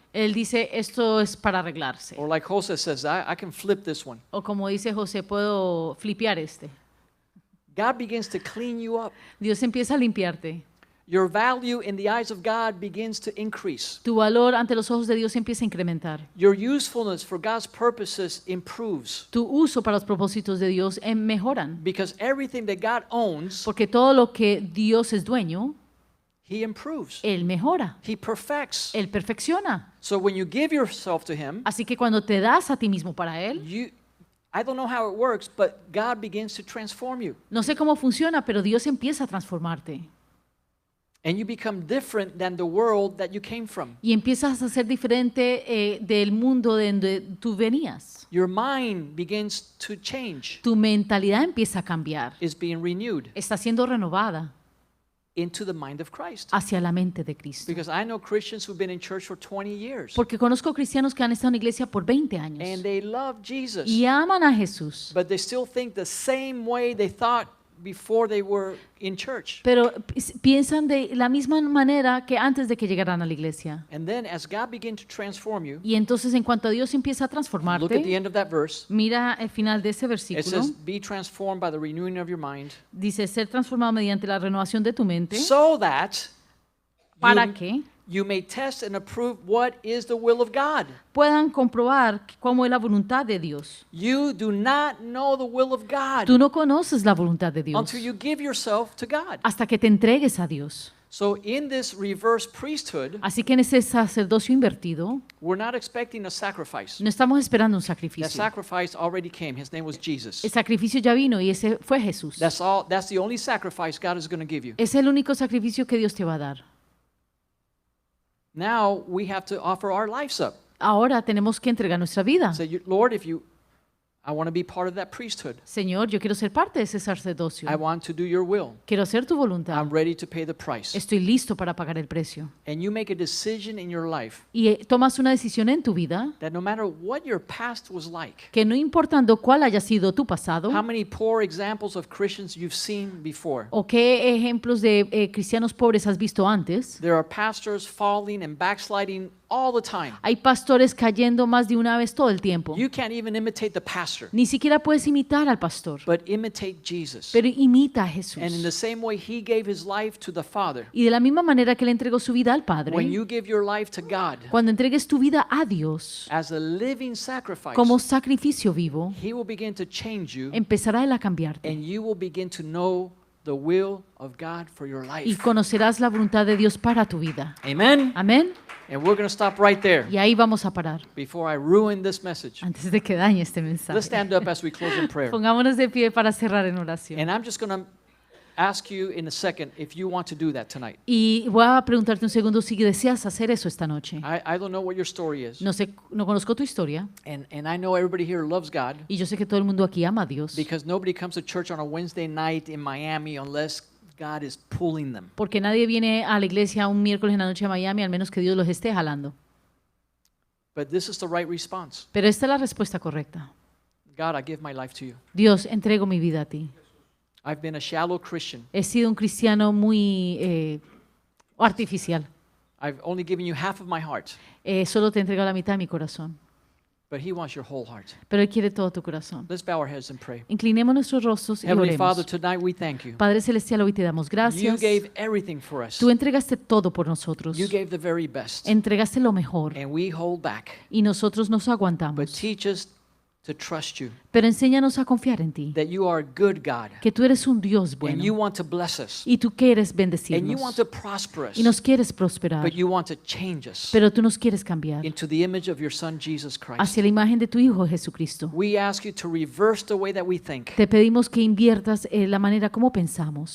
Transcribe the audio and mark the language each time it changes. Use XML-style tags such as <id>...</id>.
<es>Él dice, esto es para arreglarse.</es> <en>Or like Jose says, I can flip this one.</en> <es>O como dice José, puedo flipear este.</es> <en>God begins to clean you up.</en> <es>Dios empieza a limpiarte.</es> <en>Your value in the eyes of God begins to increase.</en> <es>Tu valor ante los ojos de Dios empieza a incrementar.</es> <en>Your usefulness for God's purposes improves.</en> <es>Tu uso para los propósitos de Dios mejoran.</es> <en>Because everything that God owns,</en> <es>Porque todo lo que Dios es dueño,</es> <en>He improves.</en> <es>Él mejora.</es> <en>He perfects.</en> <es>Él perfecciona.</es> <en>So when you give yourself to Him,</en> <es>Así que cuando te das a ti mismo para Él,</es> <en>I don't know how it works, but God begins to transform you.</en> <es>no sé cómo funciona, pero Dios empieza a transformarte.</es> <en>And you become different than the world that you came from.</en> <es>Y empiezas a ser diferente del mundo de donde tú venías.</es> <en>Your mind begins to change.</en> <es>Tu mentalidad empieza a cambiar.</es> <en>Is being renewed</en> <es>Está siendo renovada</es> <en>into the mind of Christ.</en> <es>hacia la mente de Cristo.</es> <en>Because I know Christians who've been in church for 20 years.</en> <es>Porque conozco cristianos que han estado en la iglesia por 20</es> <en>And</en> <es>años</es> <en>they love Jesus.</en> <es>y aman a Jesús,</es> <en>But they still think the same way they thought before they were in church.</en> <es>pero piensan de la misma manera que antes de que llegaran a la iglesia.</es> <en>And then as God begins to transform you,</en> <es>Y entonces en cuanto a Dios empieza a</es> <en>look at the</en> <es>transformarte,</es> <en>end of that verse.</en> <es>mira el final de ese</es> <en>It</en> <es>versículo.</es> <en>says, be transformed by the renewing of your mind,</en> <es>Dice ser transformado mediante la renovación de tu mente.</es> <en>so that</en> <es>¿Para</es> <en>you,</en> <es>qué?</es> <en>you may test and approve what is the will of God.</en> <es>Puedan comprobar cómo es la voluntad de Dios.</es> <en>You do not know the will of God</en> <es>Tú no conoces la voluntad de Dios</es> <en>until you give yourself to God.</en> <es>hasta que te entregues a Dios.</es> <en>So in this reverse priesthood,</en> <es>Así que en ese sacerdocio invertido,</es> <en>we're not expecting a sacrifice.</en> <es>no estamos esperando un</es> <en>That</en> <es>sacrificio.</es> <en>sacrifice already came. His name was Jesus.</en> <es>El sacrificio ya vino y ese fue Jesús.</es> <en>That's the only sacrifice God is going to give you.</en> <es>Es el único sacrificio que Dios te va a dar.</es> <en>Now we have to offer our lives up.</en> <es>Ahora tenemos que entregar nuestra vida.</es> <en>Say, Lord, I want to be part of that priesthood.</en> <es>Señor, yo quiero ser parte de ese sacerdocio.</es> <en>I want to do your will.</en> <es>Quiero hacer tu voluntad.</es> <en>I'm ready to pay the price.</en> <es>Estoy listo para pagar el precio.</es> <en>And you make a decision in your life</en> <es>Y tomas una decisión en tu vida</es> <en>that no matter what your past was like,</en> <es>que no importando cuál haya sido tu pasado</es> <en>how many poor examples of Christians you've seen before.</en> <es>o qué ejemplos de cristianos pobres has visto antes,</es> <en>There are pastors falling and backsliding all the time.</en> <es>hay pastores cayendo más de una vez todo el tiempo.</es> <en>You can't even imitate the pastor,</en> <es>Ni siquiera puedes imitar al pastor,</es> <en>but imitate Jesus.</en> <es>pero imita a Jesús.</es> <en>And in the same way he gave his life to the Father,</en> <es>Y de la misma manera que le entregó su vida al Padre,</es> <en>when you give your life to God</en> <es>cuando entregues tu vida a Dios</es> <en>as a living sacrifice,</en> <es>como sacrificio vivo,</es> <en>he will begin to change you</en> <es>empezará Él a cambiarte</es> <en>and you will begin to know the will of God for your</en> <es>y</es> <en>life.</en> <es>conocerás la voluntad de Dios para tu vida.</es> <en>Amen?</en> <es>Amén.</es> <en>And we're going to stop right there</en> <es>Y ahí vamos a parar</es> <en>before I ruin this message.</en> <es>antes de que dañe este</es> <en>Let's</en> <es>mensaje.</es> <en>stand up as we close in prayer.</en> <es>Pongámonos de pie para cerrar en oración.</es> <en>And I'm just going to ask you in a second if you want to do that tonight.</en> <es>Y voy a preguntarte un segundo si deseas hacer eso esta noche.</es> <en>I don't know what your story is.</en> <es>No sé, no conozco tu historia</es> <en>And I know everybody here loves God</en> <es>y yo sé que todo el mundo aquí ama a Dios</es> <en>because nobody comes to church on a Wednesday night in Miami unless God is pulling them.</en> <es>porque nadie viene a la iglesia un miércoles en la noche a Miami al menos que Dios los esté jalando.</es> <en>But this is the right response.</en> <es>Pero esta es la respuesta correcta.</es> <en>God, I give my life to you.</en> <es>Dios, entrego mi vida a ti.</es> <en>I've been a shallow Christian.</en> <es>He sido un cristiano muy artificial.</es> <en>I've only given you half of my heart,</en> <es>Solo te entrego la mitad de mi corazón.</es> <en>but He wants your whole heart.</en> <es>Pero Él quiere todo tu corazón.</es> <en>Let's bow our heads and pray.</en> <es>Inclinemos nuestros rostros y</es> <en>Heavenly Father,</en> <es>oremos.</es> <en>tonight we thank you.</en> <es>Padre Celestial, hoy te damos</es> <en>You</en> <es>gracias.</es> <en>gave everything for us.</en> <es>Tú entregaste todo por nosotros.</es> <en>You gave the very best.</en> <es>Entregaste lo mejor</es> <en>And we hold back.</en> <es>y nosotros nos</es> <en>But</en> <es>aguantamos.</es> <en>teach us to trust you,</en> <es>Pero enséñanos a confiar en ti,</es> <en>that you are a good God,</en> <es>que tú eres un Dios</es> <en>and you</en> <es>bueno</es> <en>want to bless us,</en> <es>y tú quieres</es> <en>and you want to prosper us,</en> <es>y nos quieres prosperar,</es> <en>but you want to change us</en> <es>pero tú nos quieres cambiar</es> <en>into the image of your Son, Jesus Christ.</en> <es>hacia la imagen de tu Hijo Jesucristo.</es> <en>We ask you to reverse the way that we think,</en> <es>Te pedimos que inviertas la manera como pensamos.</es>